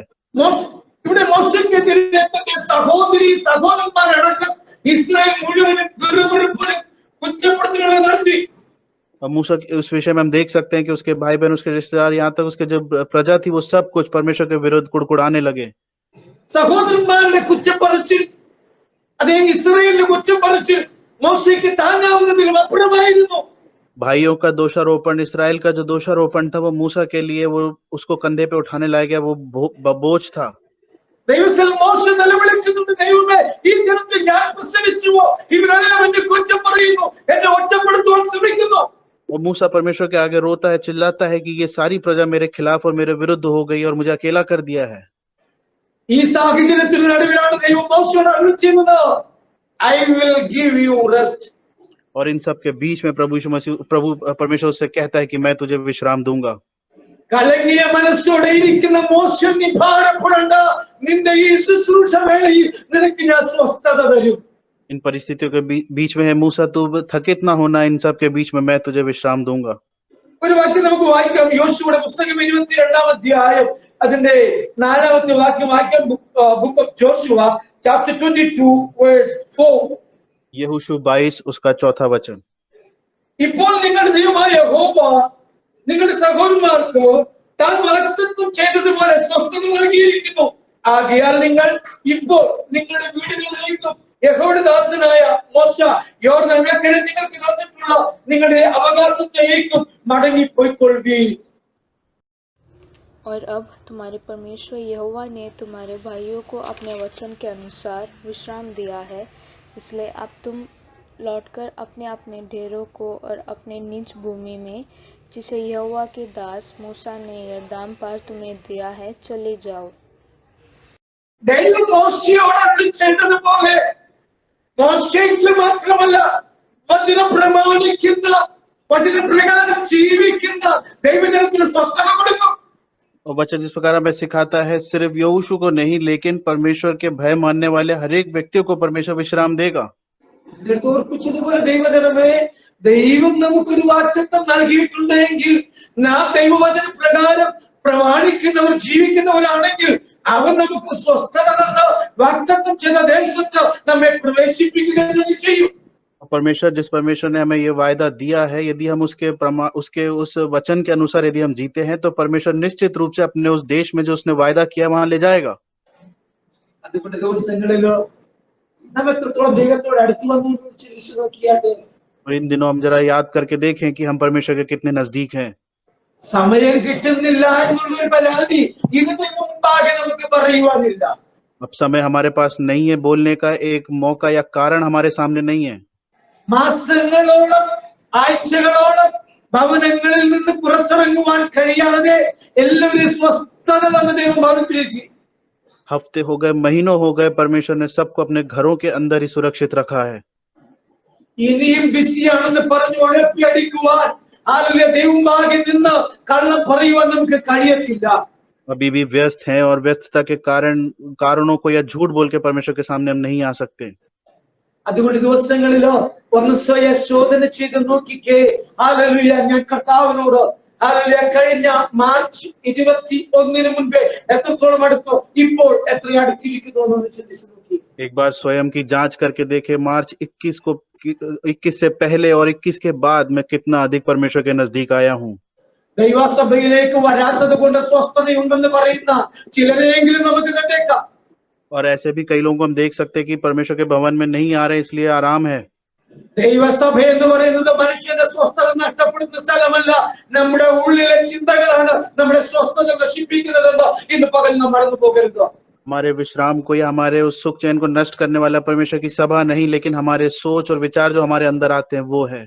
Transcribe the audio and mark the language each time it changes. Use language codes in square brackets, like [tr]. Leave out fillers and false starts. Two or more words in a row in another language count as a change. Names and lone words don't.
[ml] ഇവിടെ മോശയ്ക്കെതിരെ സഹോദരി സഹോദരന്മാരടക്കം ഇസ്രായേൽ മുഴുവനും വെറുപ്പെടുപ്പലും കുറ്റപ്പെടുത്തലുകൾ നടത്തി. [hi] और मूसा उस विषय में हम देख सकते हैं कि उसके भाई बहन, उसके रिश्तेदार, यहाँ तक उसके जो प्रजा थी, वो सब कुछ परमेश्वर के विरुद्ध कुड़कुड़ाने लगे। [ml] സഹോദരന്മാരുടെ കുറ്റപ്പറച്ചിൽ, അതേ ഇസ്രായേലിന്റെ കുറ്റപ്പറച്ചിൽ മോശയ്ക്ക് താങ്ങാവുന്നതിലും അപ്പുറമായിരുന്നു. [hi] भाइयों का दोषारोपण, इसराइल का जो दोषारोपण था, वो मूसा के लिए वो उसको कंधे पे उठाने लायक गया, वो बोझ था। [ml] ദൈവത്തിൽ മോശ നിലവിളിക്കുന്നുണ്ട്, ദൈവമേ ഈ ജനത്തെ ഞാൻ പ്രസവിച്ചുവോ, ഇവരെല്ലാം എന്നെ കുറ്റം പറയുന്നു, എന്നെ ഒറ്റപ്പെടുത്തുവാൻ ശ്രമിക്കുന്നു. [hi] और मूसा परमेश्वर के आगे रोता है, चिल्लाता है कि ये सारी प्रजा मेरे खिलाफ और मेरे विरुद्ध हो गई और मुझे अकेला कर दिया है। [ml] ഈ സാഹചര്യത്തിന് നടുവിലാണ് ദൈവം മോശയോട് അരുളിച്ചെയ്യുന്നത്, [en] I will give you rest. [hi] और इन सब के बीच में प्रभु परमेश्वर उससे कहता है कि मैं तुझे विश्राम दूंगा। [ml] കലങ്ങിയ മനസ്സോടെ ഇരിക്കുന്ന മോശ, നീ ഭാരപ്പെടേണ്ട, നിന്റെ ഈ ശുശ്രൂഷ വേളയിൽ നിനക്ക് ഞാൻ സ്വസ്ഥത തരും. [hi] इन परिस्थितियों के बीच में है मूसा, तू थकित ना होना, इन सब के बीच में मैं तुझे विश्राम दूंगा। [ml] ഒരു വാക്യം നമുക്ക് വായിക്കാം. യോശുവയുടെ പുസ്തകം 22-ാം അധ്യായം അതിന്റെ 4-ാമത്തെ വാക്യം വായിക്കാം. [en] Book of Joshua chapter 22 verse 4. [hi] यहोशू 22 उसका 4था वचन। [ml] ഇപ്പോൾ നിങ്ങളുടെ ദൈവമായ യഹോവ നിങ്ങളുടെ സഹോദരന്മാർക്ക് താൻ വാഗ്ദത്തം ചെയ്തതുപോലെ സ്വസ്ഥത നൽകിയിരിക്കുന്നു. ആകയാൽ നിങ്ങൾ ഇപ്പോൾ നിങ്ങളുടെ വീടുകളിലേക്കും യഹോവയുടെ ദാസനായ മോശ യോർദാൻ അക്കരെ നിങ്ങൾക്ക് തന്നിട്ടുള്ള നിങ്ങളുടെ അവകാശത്തിലേക്കും മടങ്ങിപ്പോയിക്കൊള്ളുകയും. [hi] और अब तुम्हारे परमेश्वर यहोवा ने तुम्हारे भाइयों को अपने वचन के अनुसार विश्राम दिया है, इसलिए अब तुम लौटकर अपने अपने डेरों को और अपने निज भूमि में, जिसे यहोवा के दास मूसा ने यरदान पार तुम्हें दिया है, चले जाओ। [ml] ദൈവം മോശയോട് അരുളിച്ചെയ്തതുപോലെ മോശയ്ക്ക് മാത്രമല്ല, വചനം പ്രമാണിക്കുന്ന വചനപ്രകാരം ജീവിക്കുന്ന ദൈവജനത്തിന് സ്വസ്ഥത കൊടുക്കും. [hi] और वचन जिस प्रकार हमें सिखाता है, सिर्फ यहोशू को नहीं, लेकिन परमेश्वर के भय मानने वाले हर एक व्यक्तियों को परमेश्वर विश्राम देगा। [ml] ഓർപ്പിച്ചതുപോലെ ദൈവജനമേ, ദൈവം നമുക്കൊരു വാഗ്ദത്തം നൽകിയിട്ടുണ്ടെങ്കിൽ നാം ദൈവവചന പ്രകാരം പ്രമാണിക്കുന്നവർ ജീവിക്കുന്നവരാണെങ്കിൽ അവൻ നമുക്ക് സ്വസ്ഥത തന്ന് വാഗ്ദത്തം ചെയ്ത ദേശത്ത് നമ്മെ പ്രവേശിപ്പിക്കുക തന്നെ ചെയ്യും. [hi] जिस परमेश्वर ने हमें ये वायदा दिया है, यदि हम उसके उस वचन के अनुसार यदि हम जीते हैं, तो परमेश्वर निश्चित रूप से अपने उस देश में जो उसने वायदा किया वहां ले जाएगा। [ml] അതുകൊണ്ട് ദിവസങ്ങളില് നാം എത്രത്തോളം ദൈവത്തോട് അടുത്ത് വന്നു എന്ന് ചിന്തിച്ചു നോക്കിയാട്ടെ. [hi] और इन दिनों हम जरा याद करके देखें कि हम परमेश्वर के कितने नजदीक हैं। [ml] സമയം കിട്ടുന്നില്ല എന്നുള്ളൊരു പരാതി ഇതിന് മുമ്പാകെ നമുക്ക് പറയുവാനില്ല. [hi] अब समय हमारे पास नहीं है, बोलने का एक मौका या कारण हमारे सामने नहीं है। [ml] മാസങ്ങളോളം ആഴ്ചകളോളം ഭവനങ്ങളിൽ നിന്ന് പുറത്തിറങ്ങുവാൻ കഴിയാതെ എല്ലാവരും സ്വസ്ഥത തന്ന ദൈവം ഭവനത്തിലേക്ക്. [hi] हफ्ते हो गए, महीनों हो गए, परमेश्वर ने सबको अपने घरों के अंदर ही सुरक्षित रखा है। [ml] ഇനിയും ബിസിയാണെന്ന് പറഞ്ഞ് ഉഴപ്പിയടിക്കുവാൻ ആളുകളെ ദൈവമാകെ നിന്ന് കള്ളം പറയുവാൻ നമുക്ക് കഴിയത്തില്ല. [hi] अभी भी व्यस्त हैं और व्यस्तता के कारणों को या झूठ बोल के परमेश्वर के सामने हम नहीं आ सकते। [ml] അതുകൊണ്ട് ദിവസങ്ങളിലോ ഒന്ന് സ്വയം ശോധന ചെയ്ത് നോക്കിക്കേ. ഹല്ലേലൂയ. ഞാൻ കർത്താവിനോട് ഹല്ലേലൂയ കഴിഞ്ഞ മാർച്ച് 21 മുൻപേ എത്രത്തോളം അടുത്തോ ഇപ്പോൾ എത്ര അടുത്തിരിക്കുന്നു എന്ന് ചിന്തിച്ചു നോക്കി. [hi] एक बार स्वयं की जांच करके देखे, मार्च 21 से पहले और 21 के बाद मैं कितना अधिक परमेश्वर के नजदीक आया हूँ। [ml] ദൈവസഭയിലേക്ക് വരാത്തത് കൊണ്ട് സ്വസ്ഥതയുണ്ടെന്ന് പറയുന്ന ചിലരെങ്കിലും നമുക്ക് കണ്ടേക്കാം. [hi] और ऐसे भी कई लोगों को हम देख सकते हैं कि परमेश्वर के भवन में नहीं आ रहे इसलिए आराम है। [ml] ദൈവസഭ എന്ന് പറയുന്നത് മനുഷ്യന്റെ സ്വസ്ഥത നഷ്ടപ്പെടുന്ന സ്ഥലമല്ല, നമ്മുടെ ഉള്ളിലെ ചിന്തകളാണ് നമ്മുടെ സ്വസ്ഥത നശിപ്പിക്കുന്നതെന്ന് ഇന്ന് പകൽ നാം മറന്നു പോകരുത്. [hi] हमारे विश्राम को या हमारे उस सुख चैन को नष्ट करने वाला परमेश्वर की सभा नहीं, लेकिन हमारे सोच और विचार जो हमारे अंदर आते हैं वो है।